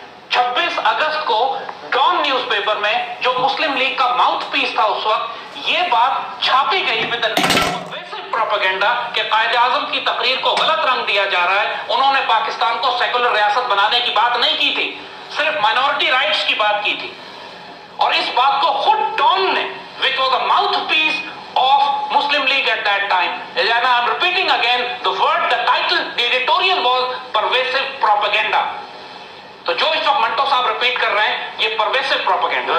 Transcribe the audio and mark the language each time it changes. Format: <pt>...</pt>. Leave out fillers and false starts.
<ur>26 اگست کو Dawn news paper میں جو مسلم لیگ کا ماؤتھ پیس تھا اس وقت، یہ بات چھاپی گئی</ur> <en>with the name of pervasive propaganda</en> <ur>کہ قائد اعظم کی تقریر کو غلط رنگ دیا جا رہا ہے. انہوں نے پاکستان کو سیکولر ریاست بنانے کی بات نہیں کی تھی، صرف مائنورٹی رائٹس کی بات کی تھی. اور اس بات کو خود ڈان نے</ur> <en>which was the mouthpiece of Muslim League at that time, and I am repeating again the word, the title, the editorial was pervasive propaganda.</en> <ur>تو جو اس وقت منٹو صاحب ریپیٹ کر رہے ہیں یہ pervasive propaganda.</ur>